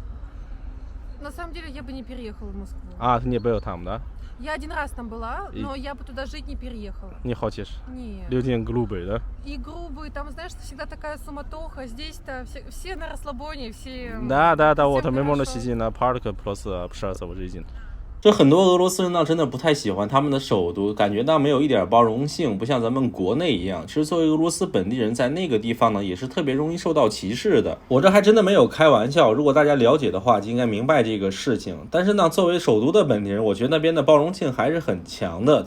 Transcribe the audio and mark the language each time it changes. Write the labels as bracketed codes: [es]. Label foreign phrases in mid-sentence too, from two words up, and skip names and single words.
[ru] На самом деле я бы не переехала в Москву. А, не был там, да? Я один раз там была, но я бы туда жить не переехала. Не хочешь? Нет. Люди грубые, да? И грубые, там, знаешь, всегда такая суматоха. Здесь-то все на расслабоне, все... Да, вот мы можем хорошо. сидеть на парке, просто общаться в жизни。 [zh] 这很多俄罗斯人呢，真的不太喜欢他们的首都，感觉到没有一点包容性，不像咱们国内一样。其实作为俄罗斯本地人，在那个地方呢，也是特别容易受到歧视的。我这还真的没有开玩笑，如果大家了解的话，就应该明白这个事情。但是呢，作为首都的本地人，我觉得那边的包容性还是很强的。